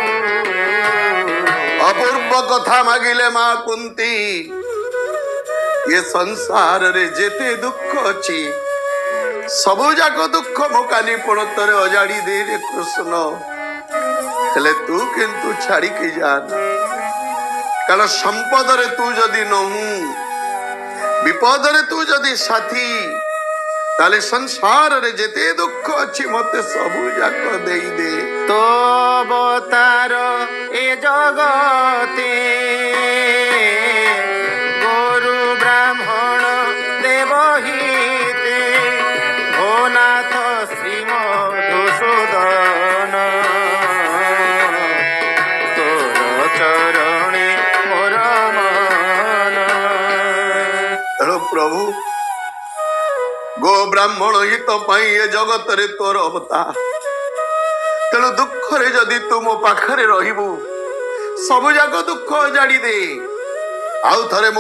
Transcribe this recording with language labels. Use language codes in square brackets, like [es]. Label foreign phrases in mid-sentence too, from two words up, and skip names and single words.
[or] ଅପୂର୍ବ କଥା ମାଗିଲେ ମା କୁନ୍ତୀ, ଏ ସଂସାରରେ ଯେତେ ଦୁଃଖ ଅଛି ସବୁ ଯାକ ଦୁଃଖ ମୋ କାନି ପଣତରେ ଅଜାଡ଼ି ଦେଇରେ କୃଷ୍ଣ, ହେଲେ ତୁ କିନ୍ତୁ ଛାଡ଼ିକି ଯାନା। କାରଣ ସମ୍ପଦରେ ତୁ ଯଦି ନହୁଁ, ବିପଦରେ ତୁ ଯଦି ସାଥୀ, ତାହେଲେ ସଂସାରରେ ଯେତେ ଦୁଃଖ ଅଛି ମତେ ସବୁ ଯାକ ଦେଇଦେ। ତୋ ଅବତାର ଏ ଜଗତେ ଗରୁ ବ୍ରାହ୍ମଣ ଦେବହିତେ ଭୋନାଥ ଶ୍ରୀ ମଧୁସୂଦନ ତୋର ଚରଣେ ମୋର ମନ। ତେଣୁ ପ୍ରଭୁ ଗୋ ବ୍ରାହ୍ମଣ ହିତ ପାଇଁ ଏ ଜଗତରେ ତୋର ଅବତାର। ତେଣୁ ଦୁଃଖରେ ଯଦି ତୁ ମୋ ପାଖରେ ରହିବୁ ସବୁ ଯାକ ଦୁଃଖ ଜାଡ଼ି ଦେ। ଆଉ ଥରେ ମୋ